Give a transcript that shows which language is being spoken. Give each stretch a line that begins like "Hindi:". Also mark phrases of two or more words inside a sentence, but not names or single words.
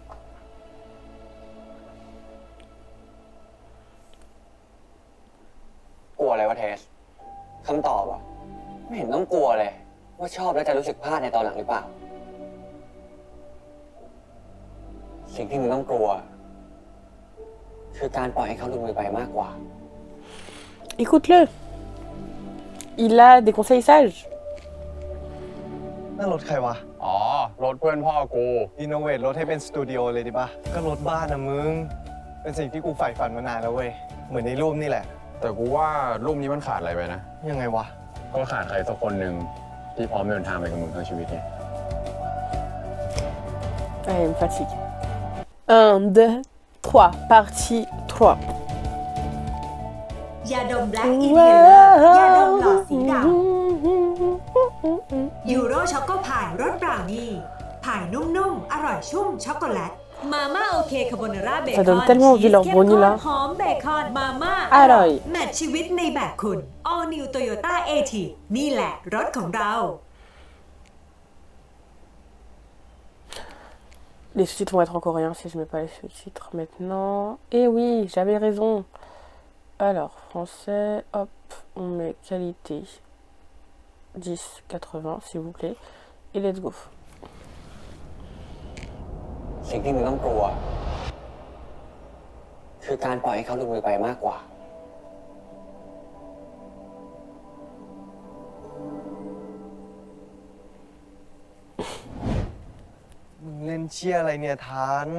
Thai: กลัวอะไรวะเทสคำตอบอะไม่เห็นต้องกลัวเลย ว่าชอบแล้วจะรู้สึกพลาดในตอนหลังหรือเปล่า สิ่งที่มึงต้องกลัว คือการปล่อยให้เขาหลุดมือไปมากกว่า
French: Écoute-le. Il a des conseils sages.
Thai: นั่นรถใครวะ อ๋อ รถเพื่อนพ่อกู รีโนเวทรถให้เป็นสตูดิโอเลยดิปะก็รถบ้านนะมึง เป็นสิ่งที่กูใฝ่ฝันมานานแล้วเว้ย เหมือนในรูปนี่แหละ แต่กูว่ารูปนี้มันขาดอะไรไปนะ ยังไงวะ ก็ขาดใครสักคนหนึ่งที่พร้อมเดินทางไปกับมึงทั้งชีวิตไง
French: Ah, elle me fatigue. 1, 2, 3. Partie 3.
Thai: ยาดม Black Inhaler ยาดมหลอดสีดำยูโรช็อกโกพายรสบราวนี่พายนุ่มๆ อร่อยชุ่มช็อกโกแลต มาม่าโอเคคาโบนาร่าเบคอน
French: Ça donne tellement envie leur brownie là.
Thai: หอมเบคอนมาม่า อร่อย แมทชีวิตในแบบคุณ All New Toyota A-T นี่แหละรถของเรา
French: Les sous-titres vont être en coréen si je mets pas les sous-titres maintenant. Eh oui, j'avais raison. Alors, français, hop, on met qualité 10,80 s'il vous plaît.
English: Et let's go.
Thai: สิ่งที่มึงต้องกลัว คือการปล่อยให้เขาหลุดมือไปมากกว่า มึงเล่นเชี่ยอะไรเนี่ยทัน